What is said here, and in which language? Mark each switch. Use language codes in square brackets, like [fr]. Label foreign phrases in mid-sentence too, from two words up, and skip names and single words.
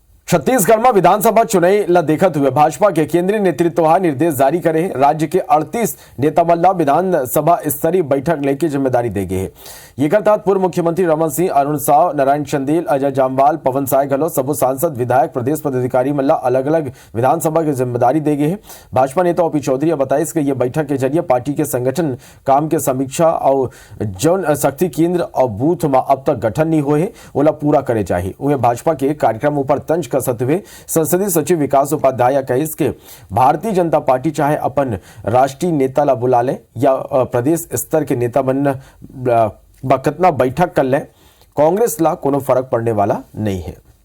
[hne] छत्तीसगढ़ में विधानसभा चुनाव ला देखते हुए भाजपा के केंद्रीय नेतृत्व निर्देश जारी करे है। राज्य के 38 नेता मन ला विधानसभा स्तरीय बैठक लेके जिम्मेदारी दे गए है। ये तहत पूर्व मुख्यमंत्री रमन सिंह, अरुण साव, नारायण चंदेल, अजय जामवाल, पवन साय घलो सबो सांसद, विधायक, प्रदेश पदाधिकारी मन ला अलग अलग विधानसभा की जिम्मेदारी दे गए है। भाजपा नेता ओपी चौधरी बताई कि यह बैठक के जरिए पार्टी के संगठन काम के समीक्षा और जन शक्ति केंद्र और बूथ में अब तक गठन नहीं हुए ओला पूरा करे चाहिए। उन्हें भाजपा के कार्यक्रम पर तंज कसते हुए संसदीय सचिव विकास उपाध्याय कहिस के भारतीय जनता पार्टी चाहे अपन राष्ट्रीय नेता ला बुला ले या प्रदेश स्तर के नेता बन कितना बैठक कर ले, कांग्रेस ला कोनो फर्क पड़ने वाला नहीं है।